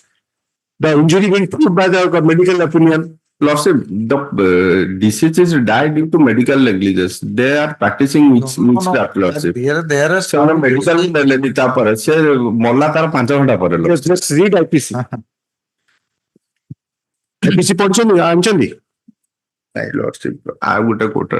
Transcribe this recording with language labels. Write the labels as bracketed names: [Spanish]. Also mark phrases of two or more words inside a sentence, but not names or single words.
[English] The injury being proved by the medical opinion. Lordship, the deceased died due to medical negligence. They are practicing witchcraft, Lordship. There are some medical negligence. [Odia] ସେ ମଲା ତାର 5 ଘଣ୍ଟା ପରେ. [English] Just read IPC. [Odia] IPC ପଢିଛନ୍ତି ଆଣିଛନ୍ତି? ନାଇଁ Lordship, ଆଉ ଗୋଟେ କୋଟାର